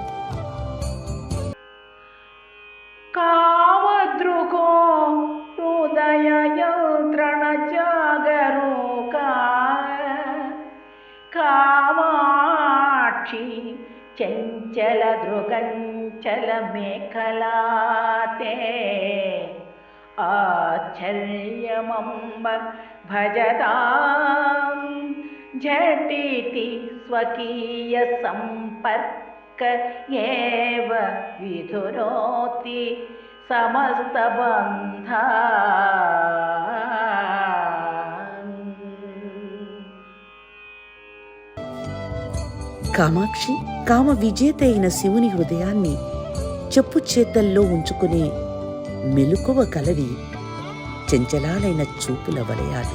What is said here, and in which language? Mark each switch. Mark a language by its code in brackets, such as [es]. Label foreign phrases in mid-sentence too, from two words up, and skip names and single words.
[sa] కామద్రుగో హృదయ యంత్రణ జాగరూకా కామాక్షి చంచల దృగంచల మేఖలాతే ఆశ్చర్యమంబ భజతాం झटिति स्वकीय संपर्क एव विधुनोति समस्त बंधा. [te] కామాక్షి, కామ విజేత అయిన శివుని హృదయాన్ని చెప్పు చేతల్లో ఉంచుకునే మెలకువ కలవి చంచలాలైన చూపుల వలయాలు.